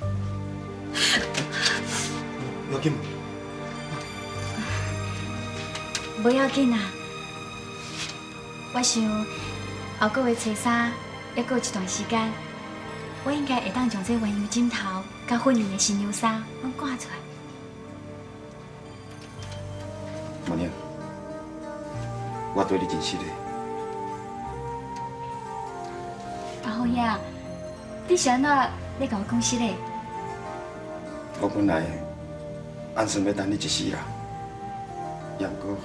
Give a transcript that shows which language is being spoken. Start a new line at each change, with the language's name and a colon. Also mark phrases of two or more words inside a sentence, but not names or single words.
Min Nan Chinese: 要紧吗？不要紧啊，我想后个月初三。要过一段时间，我应该会当将这原油枕头、甲婚礼的新娘衫拢赶出来。文英，我对你真失礼。阿红兄，你是安怎咧甲我讲失礼？我本来按算要等你一世人，也毋过